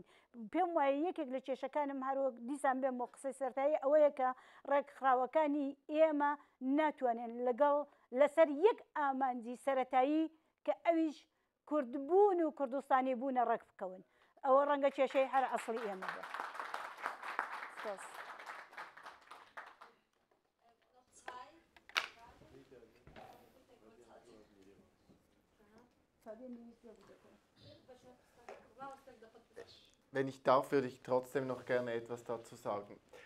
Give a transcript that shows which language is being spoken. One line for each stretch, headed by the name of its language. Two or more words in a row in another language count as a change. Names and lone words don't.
Central Kurdish: پێم وایە یەکێک لە کێشەکانم هەروەک دیسان بێم بۆ قسەی سەرەتایی ئەوەیە کە ڕێکخراوەکانی ئێمە ناتوانێن لەگەڵ لەسەر یەک ئامانجی سەرەتایی کە ئەویش کوردبوون و کوردستانی بوونە ڕێک بکەون. ئەوە ڕەنگە کێشەی هەر ئەسڵی ئێمە بێت.
German: Wenn ich darf, würde ich trotzdem noch gerne etwas dazu sagen.